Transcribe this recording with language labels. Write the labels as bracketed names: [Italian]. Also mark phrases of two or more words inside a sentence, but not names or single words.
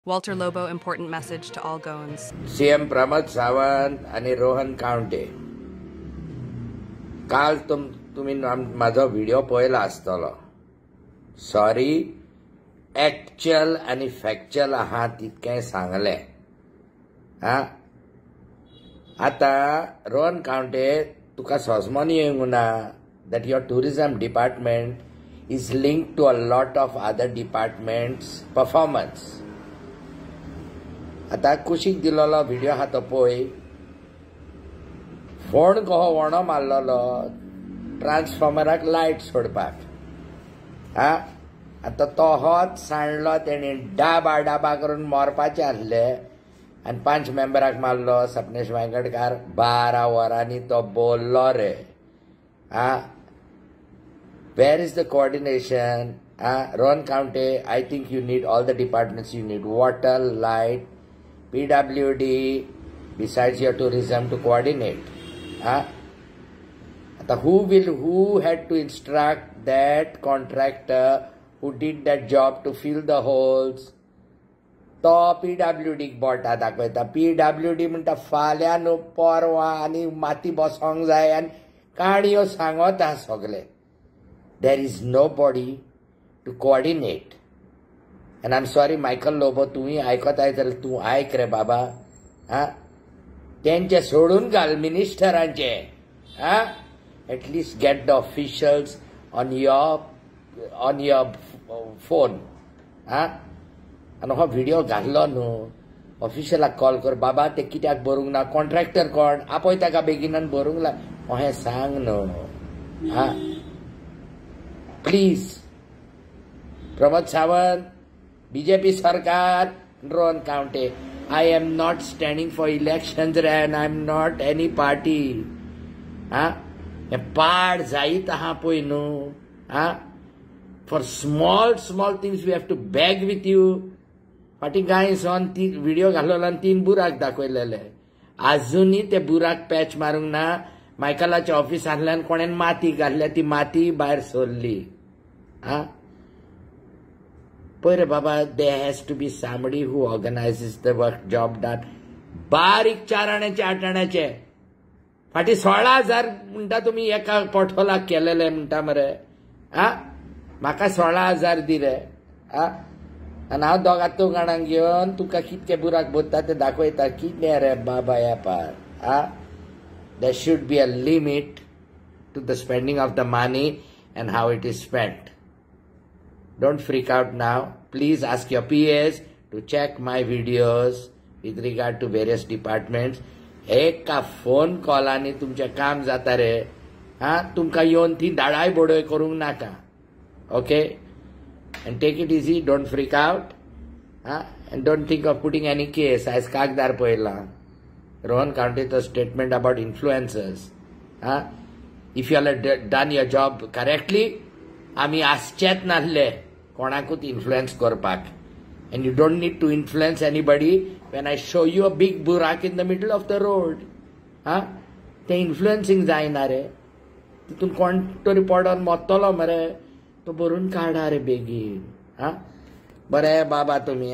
[English] Walter Lobo, important message to all Goans. [Konkani] सीएम प्रमोद सावंत आणि रोहन कावटे काल तुम्ही माझा व्हिडिओ पळयला आसतलो. सॉरी, एक्चुअल आणि फॅक्चुअल आहा तितकें सांगले. आता रोहन कावटे तुका सोजमोन येवंक ना [English] that your tourism department is linked to a lot of other departments' performance. [Konkani] आता कुशीक दिलोलो व्हिडिओ हा तो पळय. फोण कहो वणो मारलोलो ट्रान्सफॉर्मराक लायट सोडपाक. आता तो होच सांडलो तेणी डाबा डाबा करून मोरपाचे आसले आनी 5 मेंबराक मारलो. सपनेश वांयगडकार 12 वरांनी तो बोललो रे. [English] Where is the coordination? Rohan Kaunte, I think you need all the departments. You need water, light, PWD, besides your tourism to coordinate. Who had to instruct that contractor who did that job to fill the holes? [Konkani] तो PWD बोटा दाखयता. PWD म्हणटा फाल्यां न्हू परवां आनी माती बसोंक जाय आनी काणयो सांगता सगळे. [English] There is nobody to coordinate. And I'm sorry, Michael Lobo, [Konkani] तुम्ही ऐकताय तर तू ऐक रे बाबा. त्यांचे सोडून घाल मिनिस्टरांचे. [English] At least get the officials on your phone. [Konkani] आणि हो व्हिडिओ घातलो न्हू, ऑफिशियलाक कॉल कर. बाबा ते कित्याक बरूंक ना, कॉन्ट्रॅक्टर कोण आपयता का बेगिनान बरूंक ला अहें सांग न्हू. प्लीज प्रमोद सावंत, बीजेपी सरकार, रोहन कावटे, [English] I am not standing for elections and I am not any party. [Konkani] पाड जायत आहा पळय न्हू. [English] For small things we have to beg with you. [Konkani] फाटी गायसोन ती व्हिडिओ घाललो आनी 3 बुराक दाखयलेले. आजुनी ते बुराक पॅच मारूंक ना. मायकलाच्या ऑफिसांतल्यान कोणेन माती घातल्या, ती माती भायर सोडली. पळय रे बाबा, [English] there has to be somebody who organizes the work job done. [Konkani] बारीक 4 आण्याचे 8 आण्याचे फाटी 16,000 म्हणटा तुम्ही एका पोठोलाक केलेले म्हणटा मरे. म्हाका 16,000 दी रे. आनी हांव दोगां जाणांक घेवन तुका कितके बुराक बोत्ता ते दाखयता. कितें रे बाबा ह्या पार. [English] There should be a limit to the spending of the money and how it is spent. Don't freak out now. Please ask your PAs to check my videos with regard to various departments. [Konkani] एका फोन कॉलांनी तुमचे काम जाता रे. तुमकां येवन ती धाडाय बोडय करूंक नाका. [English] Okay? And take it easy. Don't freak out. And don't think of putting any case. [Konkani] आयज कागदार पळयलां. [English] Rohan Kaunte's statement about influencers. If you all have done your job correctly, [Konkani] आमी आसचेत नासले कोणाकूच इन्फ्लुएन्स करपाक. [English] And you don't need to influence anybody when I show you a big burak in the middle of the road. [Konkani] ते इन्फ्लुएन्सिंग जायना रे. तितून कोण तरी पडोन मोत्तलो मरे. तो भरून काडा रे बेगीन. बरे बाबा तुम्ही.